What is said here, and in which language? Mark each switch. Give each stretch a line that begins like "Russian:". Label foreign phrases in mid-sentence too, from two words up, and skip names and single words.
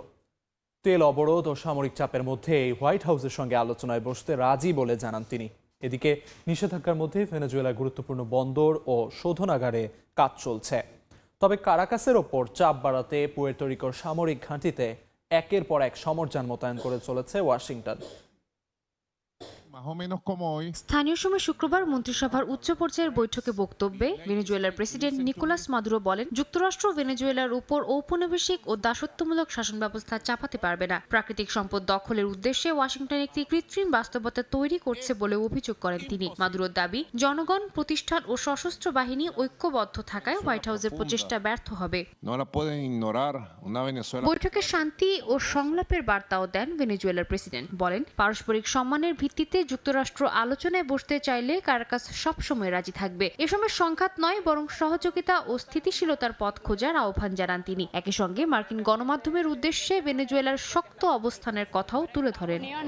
Bangla: তেল অবরোধ ও সামরিক চাপের মধ্যে হোয়াইট হাউসের সঙ্গে আলোচনায় বসতে রাজি বলে জানান তিনি। এদিকে নিষেধাজ্ঞার মধ্যে ভেনেজুয়েলার গুরুত্বপূর্ণ বন্দর ও শোধনাগারে কাজ চলছে। তবে কারাকাসের ওপর চাপ বাড়াতে পুয়ের্তো রিকোর সামরিক ঘাঁটিতে একের পর এক সমরযান মোতায়েন করে চলেছে ওয়াশিংটন।
Spanish: Más o menos como hoy.
Bangla: স্থানীয় সময় শুক্রবার মন্ত্রিসভার উচ্চ পর্যায়ের বৈঠকে বক্তব্যে ভেনেজুয়েলার প্রেসিডেন্ট নিকোলাস মাদুরো বলেন, যুক্তরাষ্ট্র ভেনেজুয়েলার উপর ঔপনিবেশিক ও দাসত্বমূলক শাসন ব্যবস্থা চাপাতে পারবে না। প্রাকৃতিক সম্পদ দখলের উদ্দেশ্যে ওয়াশিংটন একটি কৃত্রিম বাস্তবতা তৈরি করছে বলে অভিযোগ করেন তিনি। মাদুরোর দাবি, জনগণ, প্রতিষ্ঠান ও সশস্ত্র বাহিনী ঐক্যবদ্ধ থাকায় হোয়াইট হাউসের প্রচেষ্টা ব্যর্থ হবে।
Spanish: No la pueden ignorar. Una Venezuela.
Bangla: বৈঠকে শান্তি ও সংলাপের বার্তাও দেন ভেনেজুয়েলার প্রেসিডেন্ট। বলেন, পারস্পরিক সম্মানের ভিত্তিতে যুক্তরাষ্ট্র আলোচনায় বসতে চাইলে কারাকাস সবসময় রাজি থাকবে। এ সময় সংঘাত নয়, বরং সহযোগিতা ও স্থিতিশীলতার পথ খোঁজার আহ্বান জানান তিনি। একই সঙ্গে মার্কিন গণমাধ্যমের উদ্দেশ্যে ভেনেজুয়েলার শক্ত অবস্থানের কথাও তুলে ধরেন।